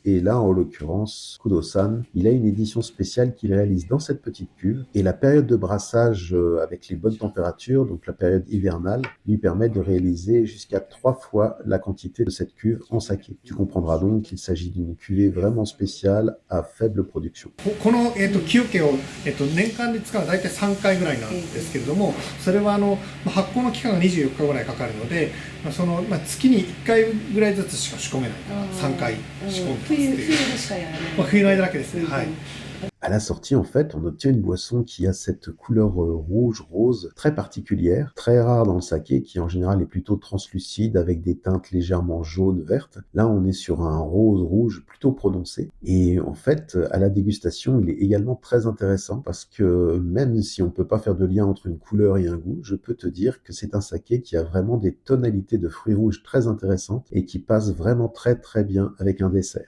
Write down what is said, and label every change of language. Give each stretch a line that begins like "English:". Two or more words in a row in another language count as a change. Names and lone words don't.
French: Et là, en l'occurrence, Kudo-san, il a une édition spéciale qu'il réalise dans cette petite cuve. Et la période de brassage avec les bonnes températures, donc la période hivernale, lui permet de réaliser jusqu'à 3 fois la quantité de cette cuve en saké. Tu comprendras donc qu'il s'agit d'une cuvée vraiment spéciale à faible production.
Japanese: この、木桶を、年間で使うのは大体3回ぐらいなんですけれども、それは発酵の期間が24日ぐらいかかるので、月に1回ぐらいずつしか仕込めないから3回仕込んでますっていう。冬でしかやらない。冬の間だけですね。はい。
French: À la sortie, en fait, on obtient une boisson qui a cette couleur rouge-rose très particulière, très rare dans le saké, qui en général est plutôt translucide avec des teintes légèrement jaunes-vertes. Là, on est sur un rose-rouge plutôt prononcé. Et en fait, à la dégustation, il est également très intéressant parce que même si on peut pas faire de lien entre une couleur et un goût, je peux te dire que c'est un saké qui a vraiment des tonalités de fruits rouges très intéressantes et qui passe vraiment très très bien avec un dessert.